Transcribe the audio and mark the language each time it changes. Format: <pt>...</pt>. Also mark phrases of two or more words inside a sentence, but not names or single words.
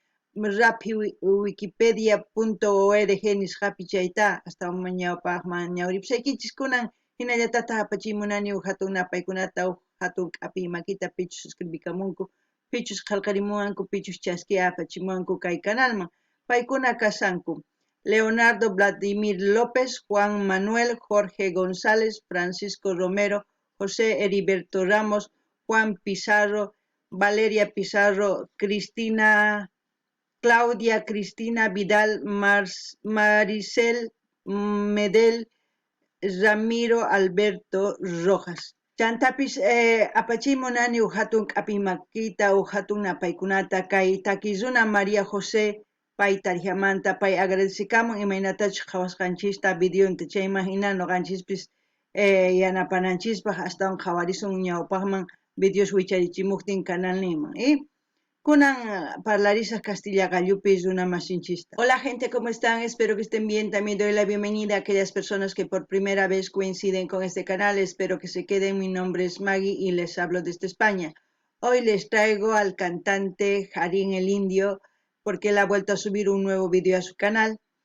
<qu>wikipedia.org nisqapi chayta hasta ñawiripusaykichis kunan hinallatata apachimunani huk hatun napaykunata huk hatun k'api makita pichus escribikamunku pichus qallqarimunku pichus chaskia apachimunku kay kanalman paykuna kasanku Leonardo Vladimir López, Juan Manuel, Jorge González, Francisco Romero, José Heriberto Ramos, Juan Pizarro, Valeria Pizarro, Claudia Cristina Vidal, Maricel Medel, Ramiro Alberto Rojas. Chantapis apachimunani huk hatun k'api makita huk hatun napaykunata kay takizuna María José pay tarihamanta pay agradecikamun imaynatachus qhawasqanchista videonta chayman hina noqanchispis yanapananchispaq astawan qhawarisun ñawpaqman videos wicharichimuktin kanalninman kunan parlarisaq Castilla gallupi runa masinchista.</qu> <es>Hola gente, ¿cómo están? Espero que estén bien. También doy la bienvenida a aquellas personas que por primera vez coinciden con este canal. Espero que se queden. Mi nombre es Maggie y les hablo desde España. Hoy les traigo al cantante Harín el Indio porque él ha vuelto a subir un nuevo video a su canal.</es>